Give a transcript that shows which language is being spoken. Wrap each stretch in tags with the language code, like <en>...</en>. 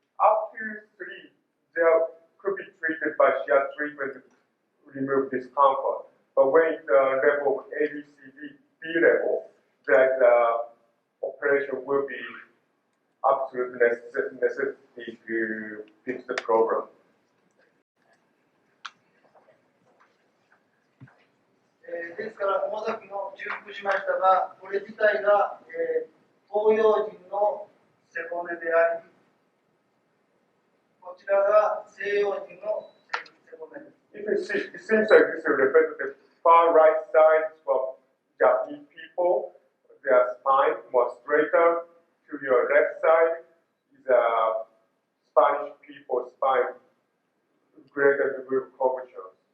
<en>Up to 3, there could be treated by Shiatsu treatment to remove discomfort. But when it's level A, B, C, D level, that operation will be absolute necessity to fix the problem.</en> <ja>ですから、この先も重複しましたが、これ自体が、東洋人の背骨であり、ちらが西洋人の背骨です。</ja> <en>It seems like this is representative. Far right side for Japanese people, their spine more straighter. To your left side is Spanish people's spine greater degree of curvature.</en>